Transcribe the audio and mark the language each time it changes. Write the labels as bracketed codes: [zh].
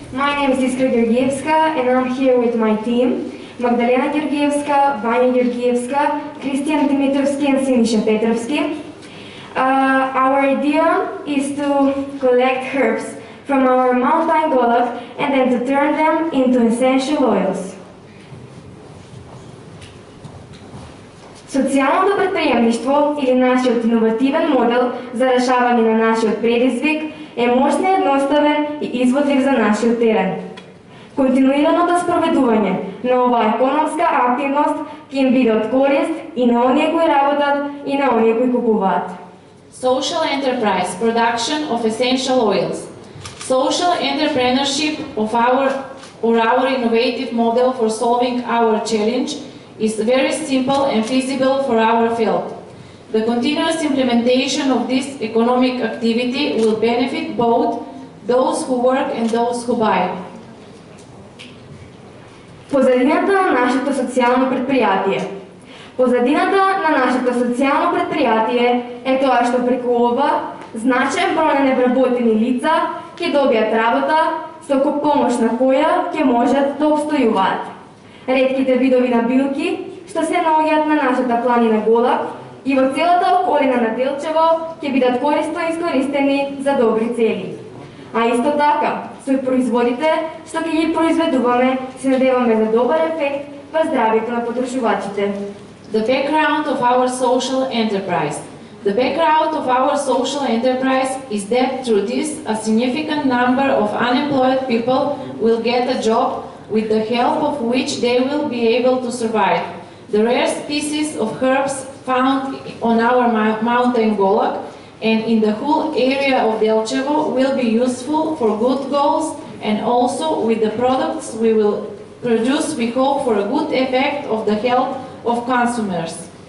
[en] My name is Iskra Georgievska and I'm here with my team, Magdalena Georgievska, Vanya Georgievska, Christian Dimitrovsky and Sinisha Petrovsky. Our idea is to collect herbs from our mountain Golak and then to turn them into essential oils. [mk] Социјалното предприемништво или нашиот иновативен модел за решавање на нашиот предизвик е можен, едноставен и изводлив за нашиот терен. Континуираното спроведување на оваа економска активност ќе им биде од корист и на оние кои работат и на оние кои купуваат. [en] Social enterprise, production of essential oils. Social entrepreneurship of our innovative model for solving our challenge is very simple and feasible for our field. The continuous implementation of this economic activity will benefit both those who work and those who buy. [mk] Позадината на нашето социјално предпријатие. Позадината на нашето социјално предпријатие е тоа што преку ова значаен број на невработени лица ќе добијат работа со помош на која ќе можат да обстојуваат. Ретките видови на билки што се наоѓаат на нашата планина Голак и во целата околина на Делчево ќе бидат корисно искористени за добри цели. А исто така, со производите што ќе ги произведуваме, се надеваме за добар ефект во здравјето на потрошувачите. [en] The background of our social enterprise. The background of our social enterprise is that through this, a significant number of unemployed people will get a job with the help of which they will be able to survive. The rare species of herbs found on our mountain Golak and in the whole area of Delchevo will be useful for good goals, and also with the products we will produce we hope for a good effect of the health of consumers.